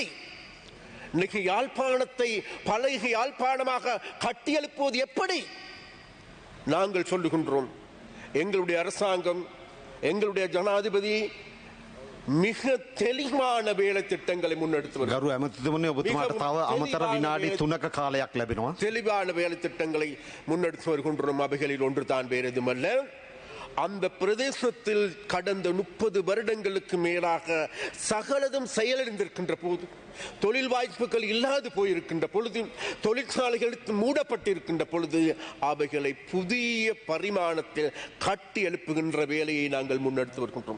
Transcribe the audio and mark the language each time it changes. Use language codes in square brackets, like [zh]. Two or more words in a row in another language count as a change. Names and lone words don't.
[ta] இன்னைக்கு யாழ்ப்பாணத்தை பழைய யாழ்ப்பாணமாக கட்டியெழுப்புவது எப்படி? நாங்கள் சொல்லுகின்றோம், எங்களுடைய அரசாங்கம், எங்களுடைய ஜனாதிபதி மிக தெளிவான வேலை திட்டங்களை முன்னெடுத்து [si] ගරු ඇමතිතුමනි ඔබතුමාට තව අමතර විනාඩි 3ක කාලයක් ලැබෙනවා. [ta] தெளிவான வேலை திட்டங்களை முன்னெடுத்து வருகின்றோம். அவைகளில் ஒன்று தான் வேறு எதுமல்ல, அந்த பிரதேசத்தில் கடந்த 30 வருடங்களுக்கு மேலாக சகலதும் செயலிழந்திருக்கின்ற போது, தொழில் வாய்ப்புகள் இல்லாது போயிருக்கின்ற பொழுது, தொழிற்சாலைகள் மூடப்பட்டிருக்கின்ற பொழுது, அவைகளை புதிய பரிமாணத்தில் கட்டி எழுப்புகின்ற வேலையை நாங்கள் முன்னெடுத்து வருகின்றோம்.